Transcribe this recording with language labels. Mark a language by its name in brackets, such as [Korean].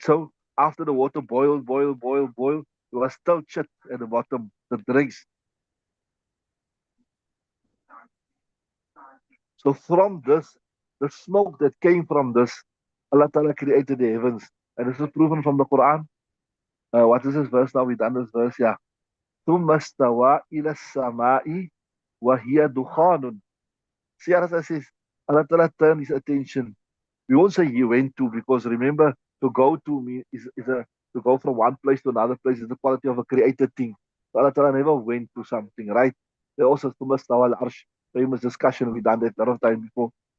[English] So after the water boil, it was still chat at the bottom, the dregs. So from this, the smoke that came from this, Allah Ta'ala created the heavens. And this is proven from the Quran. What is this verse now? We done this verse, yeah. [Arabic] ثم استوى إلى السماء وهي دخان. [English] See, as I says, Allah Ta'ala turned his attention. We won't say he went to, because remember, to go to me is a to go from one place to another place is the quality of a created thing. So Allah Ta'ala never went to something, right? They also ثم استوى al arsh, famous discussion, we done that a lot of time before.